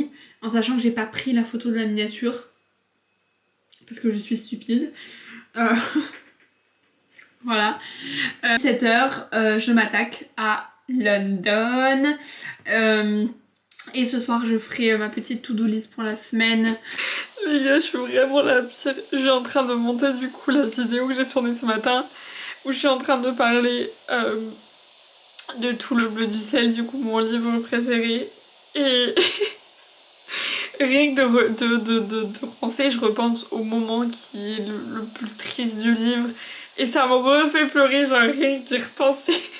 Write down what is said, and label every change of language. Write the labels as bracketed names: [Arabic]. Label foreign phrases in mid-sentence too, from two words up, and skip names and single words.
[French] En sachant que j'ai pas pris la photo de la miniature. Parce que je suis stupide. Voilà. 17h, je m'attaque à London. Et ce soir je ferai ma petite [English] to-do list [French] pour la semaine. Les gars, je suis vraiment la pire. Je suis en train de monter du coup la vidéo que j'ai tournée ce matin où je suis en train de parler de Tout le bleu du ciel, du coup mon livre préféré. Et rien que de repenser, je repense au moment qui est le plus triste du livre et ça me refait pleurer, genre rien que d'y repenser.